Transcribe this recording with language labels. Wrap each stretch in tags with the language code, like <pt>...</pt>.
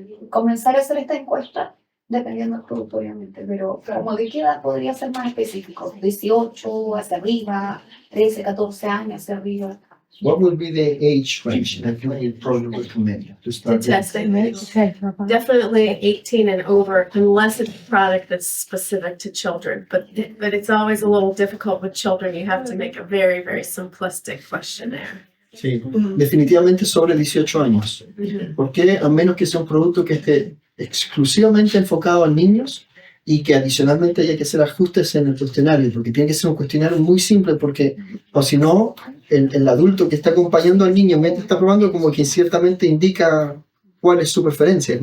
<es>comenzar a hacer esta encuesta, dependiendo del producto, obviamente, pero como de qué edad podría ser más específico, 18 hacia arriba, 13, 14 años hacia arriba.</es> <en>What would be the age range that you would probably recommend to start The testing. Definitely 18 and over, unless it's a product that's specific to children. But it's always a little difficult with children. You have to make a very, very simplistic questionnaire.</en> <es>Sí, definitivamente sobre 18 años. Porque a menos que sea un producto que esté exclusivamente enfocado a niños y que adicionalmente haya que hacer ajustes en el cuestionario, porque tiene que ser un cuestionario muy simple, porque o si no, el adulto que está acompañando al niño mientras está probando como que ciertamente indica cuál es su preferencia.</es>